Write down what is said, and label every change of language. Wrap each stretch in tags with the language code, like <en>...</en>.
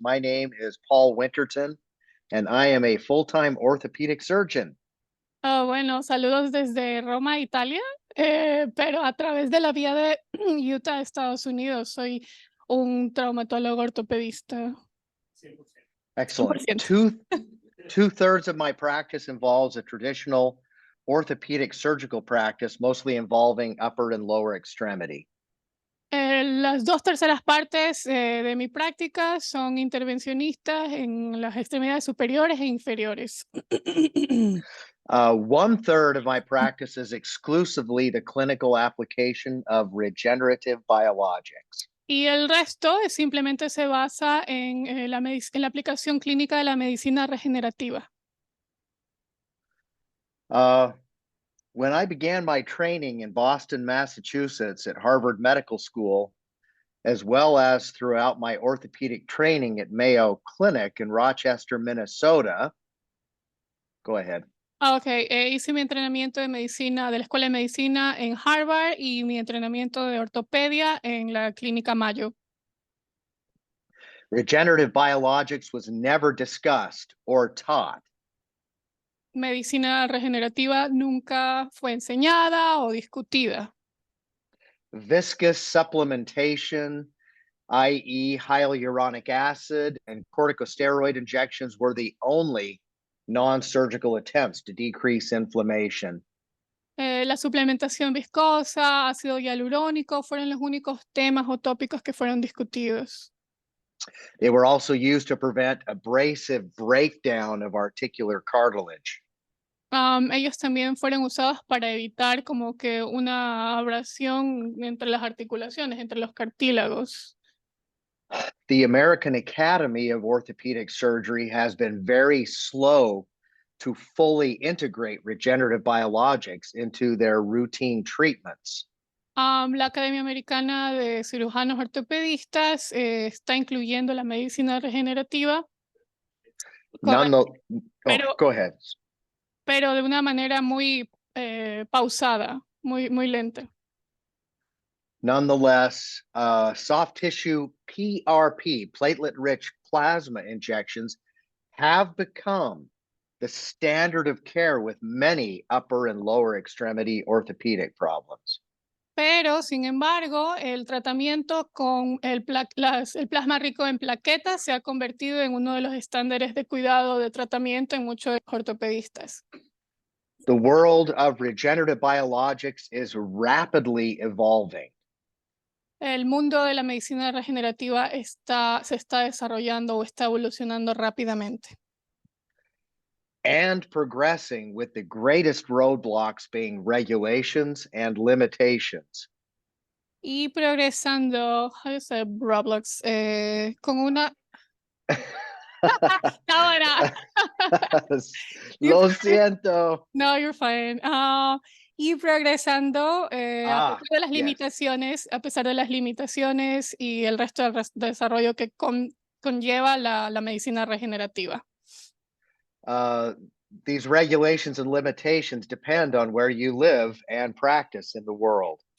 <en>My name is Paul Winterton, and I am a full-time orthopedic surgeon.</en> <es>Bueno, saludos desde Roma, Italia, pero a través de la vía de Utah, Estados Unidos. Soy un traumatólogo ortopedista.</es> <en>Excellent. 100%. Two-thirds of my practice involves a traditional orthopedic surgical practice, mostly involving upper and lower extremity.</en> <es>Las 2/3 partes de mi práctica son intervencionistas en las extremidades superiores e inferiores.</es> <en>1/3 of my practice is exclusively the clinical application of regenerative biologics.</en> <es>Y el resto simplemente se basa en la aplicación clínica de la medicina regenerativa.</es> <en>When I began my training in Boston, Massachusetts at Harvard Medical School, as well as throughout my orthopedic training at Mayo Clinic in Rochester, Minnesota. Go ahead.</en> <es>Okay, hice mi entrenamiento de medicina, de la Escuela de Medicina en Harvard y mi entrenamiento de ortopedia en la Clínica Mayo.</es> <en>Regenerative biologics was never discussed or taught.</en> <es>Medicina regenerativa nunca fue enseñada o discutida.</es> <en>Viscous supplementation, i.e. hyaluronic acid and corticosteroid injections were the only non-surgical attempts to decrease inflammation.</en> <es>La suplementación viscosa, ácido hialurónico fueron los únicos temas o tópicos que fueron discutidos.</es> <en>They were also used to prevent abrasive breakdown of articular cartilage.</en> <es>Ellos también fueron usados para evitar como que una abrasión entre las articulaciones, entre los cartílagos.</es> <en>The American Academy of Orthopedic Surgery has been very slow to fully integrate regenerative biologics into their routine treatments.</en> <es>La Academia Americana de Cirujanos Ortopedistas está incluyendo la medicina regenerativa, None Pero-</es> <en>go ahead.</en> <es>pero de una manera muy pausada, muy lenta.</es> <en>Nonetheless, soft tissue PRP, platelet-rich plasma injections, have become the standard of care with many upper and lower extremity orthopedic problems.</en> <es>Pero, sin embargo, el tratamiento con el plasma rico en plaquetas se ha convertido en uno de los estándares de cuidado de tratamiento en muchos ortopedistas.</es> <en>The world of regenerative biologics is rapidly evolving.</en> <es>El mundo de la medicina regenerativa se está desarrollando o está evolucionando rápidamente.</es> <en>And progressing with the greatest roadblocks being regulations and limitations.</en> <es>Y progresando,</es> <en>how do you say Roblox?</en> <es>Con una... Ahora, Lo siento.</es> <en>no, you're fine.</en> <es>Y progresando a pesar de las</es> <en>yes.</en> <es>limitaciones, a pesar de las limitaciones y el resto del desarrollo que conlleva la medicina regenerativa.</es> <en>These regulations and limitations depend on where you live and practice in the world.</en>